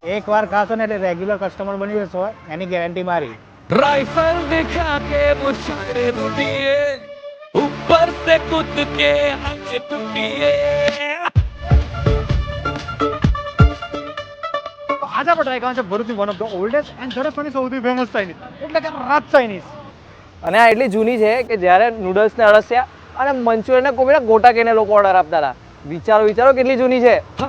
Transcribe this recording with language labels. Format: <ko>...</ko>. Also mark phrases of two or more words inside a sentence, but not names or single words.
<gu>એકવાર ખાશો ને એટલે રેગ્યુલર કસ્ટમર બની જશો, એની ગેરંટી મારી.</gu> <hi>राइफल दिखा के मुझे दिए ऊपर से कूद के आगे टूटिए.</hi> <gu>આજે આપણે ટ્રાય કરવાનું છે ભરૂચની</gu> <en>one of the oldest</en> <gu>એન્ડ ઝડપની સૌથી ફેમસ ચાઇનીઝ, એટલે કે રાજ ચાઇનીઝ. અને આ એટલી જૂની છે કે જ્યારે નૂડલ્સને અળસિયા અને મંચુરિયનને કોબીના ગોટા કહીને લોકો ઓર્ડર આપતા હતા. વિચારો કેટલી જૂની છે.</gu>